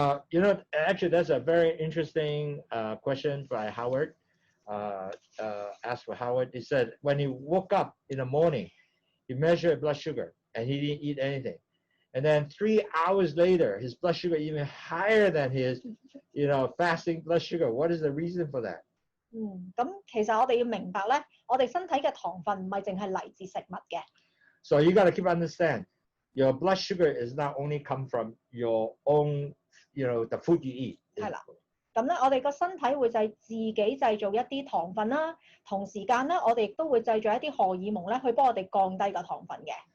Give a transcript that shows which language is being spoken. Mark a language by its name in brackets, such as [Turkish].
[English] You know, actually, that's a very interesting question by Howard. Asked for Howard. He said when he woke up in the morning, he measured blood sugar and he didn't eat anything. And then 3 hours later, his blood sugar even higher than his, fasting blood sugar. What is the reason for that? [Cantonese] 咁其實我哋要明白咧，我哋身體嘅糖分唔係淨係嚟自食物嘅。 [English] So you got to keep understand, your blood sugar is not only come from your own, the food you eat. [Cantonese] 係啦，咁咧我哋個身體會自己製造一啲糖分啦，同時間咧我哋亦都會製造一啲荷爾蒙咧去幫我哋降低個糖分嘅。